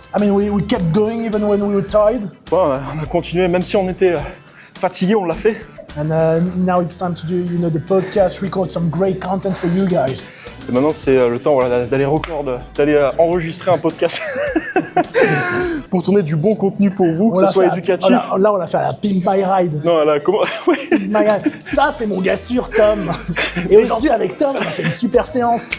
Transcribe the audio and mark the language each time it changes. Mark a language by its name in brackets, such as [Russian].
[English] I mean, we kept going even when we were tired. [French] Ouais, on a continué, même si on était fatigué, on l'a fait. [English] And now it's time to do, the podcast, record some great content for you guys. [French] Et maintenant, c'est le temps voilà, d'aller enregistrer un podcast. Pour tourner du bon contenu pour vous, que ce soit éducatif. Là, on a fait la Pimp My Ride. Non, là, comment... Ouais. Pimp My Ride. Ça, c'est mon gars sûr, Tom. Et aujourd'hui, avec Tom, on a fait une super séance.